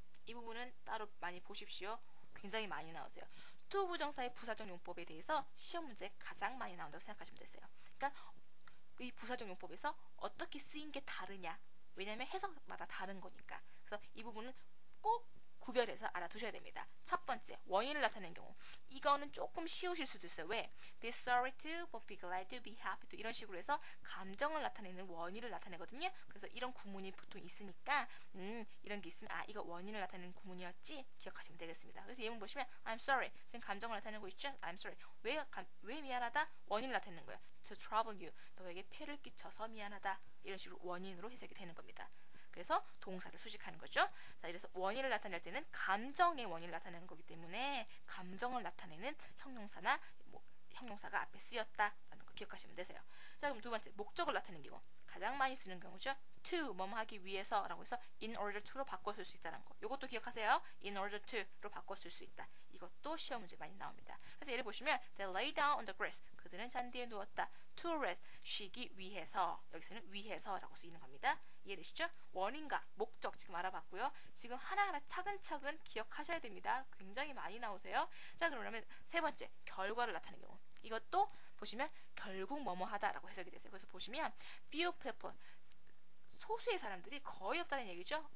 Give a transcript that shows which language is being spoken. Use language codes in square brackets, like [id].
[ko] 이 부분은 따로 많이 보십시오. 굉장히 많이 나오세요. to 부정사의 부사적 용법에 대해서 시험 문제에 가장 많이 나온다고 생각하시면 되세요. 그러니까 이 부사적 용법에서 어떻게 쓰인 게 다르냐. 왜냐하면 해석마다 다른 거니까. 그래서 이 부분은 꼭 구별해서 알아두셔야 됩니다. 첫 번째, 원인을 나타내는 경우. 이거는 조금 쉬우실 수도 있어요. 왜? [en] Be sorry to, be glad to, be happy to [ko] 이런 식으로 해서 감정을 나타내는 원인을 나타내거든요. 그래서 이런 구문이 보통 있으니까 이런 게 있으면 이거 원인을 나타내는 구문이었지 기억하시면 되겠습니다. 그래서 예문 보시면 [en] I'm sorry. [ko] 지금 감정을 나타내고 있죠? [en] I'm sorry. [ko] 왜 미안하다? 원인을 나타내는 거예요. [en] To trouble you. [ko] 너에게 폐를 끼쳐서 미안하다. 이런 식으로 원인으로 해석이 되는 겁니다. 그래서 동사를 수식하는 거죠. 자, 그래서 원인을 나타낼 때는 감정의 원인을 나타내는 거기 때문에 감정을 나타내는 형용사나 형용사가 앞에 쓰였다라는 거 기억하시면 되세요. 자, 그럼 두 번째 목적을 나타내는 경우 가장 많이 쓰는 경우죠. to 뭐뭐 하기 위해서라고 해서 in order to로 바꿔 쓸 수 있다는 거. 이것도 기억하세요. in order to로 바꿔 쓸 수 있다. 이것도 시험 문제 많이 나옵니다. 그래서 예를 보시면 [en] they lay down on the grass. [ko] 그들은 잔디에 누웠다. [en] to rest [ko] 쉬기 위해서. 여기서는 위해서라고 쓰이는 겁니다. 이해되시죠? 원인과 목적 지금 알아봤고요. 지금 하나하나 차근차근 기억하셔야 됩니다. 굉장히 많이 나오세요. 자, 그러면 세 번째 결과를 나타내는 경우. 이것도 보시면 결국 뭐뭐 하다라고 해석이 되세요. 그래서 보시면 few people 소수의 사람들이 거의 없다는 얘기죠.